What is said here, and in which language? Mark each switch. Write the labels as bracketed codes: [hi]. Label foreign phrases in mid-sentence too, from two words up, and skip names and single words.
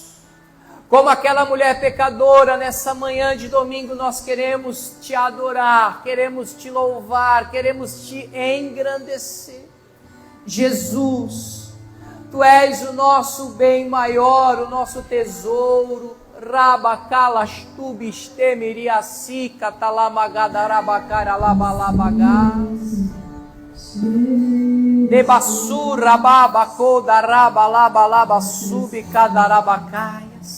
[pt] Como aquela mulher pecadora, nessa manhã de domingo nós queremos te adorar, queremos te louvar, queremos te engrandecer. Jesus, Tu és o nosso bem maior, o nosso tesouro. Rabacalastubis temiriacica talamagadaраbacaralabalabagás. Debassura babacoda rabalabalabassubicadarabakai.